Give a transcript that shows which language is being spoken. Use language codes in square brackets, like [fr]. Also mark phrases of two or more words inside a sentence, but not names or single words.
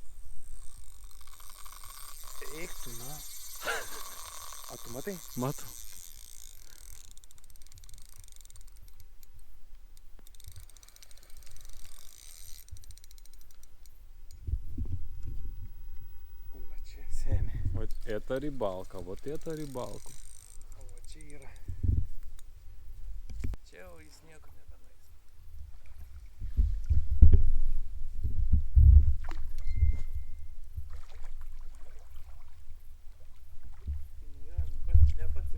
[lt] Eik tu, na. A tu matai? Matau. Va čia seniai. [ru] Вот это рыбалка, вот это рыбалка. [lt] O va čia yra. Čia jau jis nieko nebenais. Ne pats